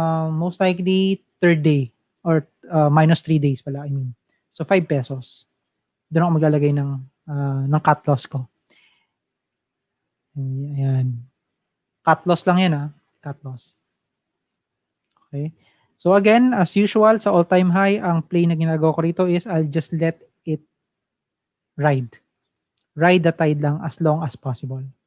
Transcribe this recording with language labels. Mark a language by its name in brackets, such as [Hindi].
[English] Most likely third day or minus 3 days pala, I mean. So 5 pesos. [Filipino] Doon ako maglalagay ng cut loss ko. Ayan. [English] Cut loss lang yan cut loss. Okay. So again, as usual, sa all-time high, [Filipino] ang play na ginagawa ko rito [English] is I'll just let it ride. Ride the tide lang as long as possible.